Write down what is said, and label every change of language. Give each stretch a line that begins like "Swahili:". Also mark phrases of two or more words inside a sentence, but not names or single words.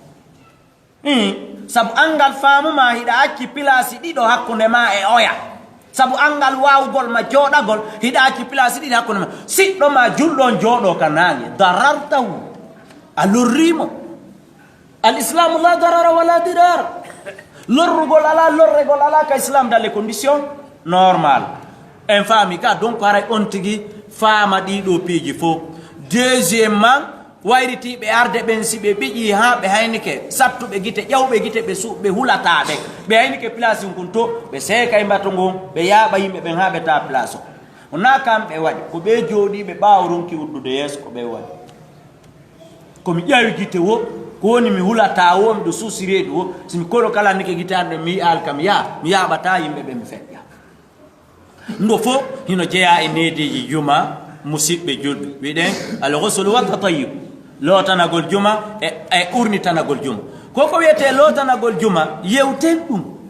Fula: sabu angal faamuma hiɗa acci place ɗiɗo hakkunde ma e oya sabu angal wawgol ma jooɗagol hiɗa acci place ɗiɗi hakkunde ma siɗɗo ma julɗon jooɗo ka naange darartahu a lorrimo
Arabic: al islamu la darara wala dirar
Fula: lorrugol ala lorregol ala ka islam
French: dans les conditions normal
Fula: en faami ka donc haray on tigi faama ɗiɗo piiji fof deuxiémement wayritiɓe arde ɓen si ɓe ɓiƴi ha ɓe haynike sattuɓe gite ƴawɓe gite ɓe hulataɓe ɓe haynike place ngun to ɓe seeka e mbato ngon ɓe yaaɓa yimɓe ɓen ha ɓe ta place o na kamɓe waɗi ko ɓe jooɗiɓe ɓaawo ronki uddude yeeso ko ɓe waɗi komi ƴawi gite wo ko woni mi hulata wo miɗo susireɗi wo somi koɗo kala nike gite arde mi yi'al kam mi yaaɓata yimɓe ɓe mi feƴƴa ndo fof hino jeeya e neediji juma musidɓe julɓe wiɗen
Arabic: al ghusl wa tatayub
Fula: lootanagol juma e urnitanagol juma koko wiyete lootanagol juma yewten ɗum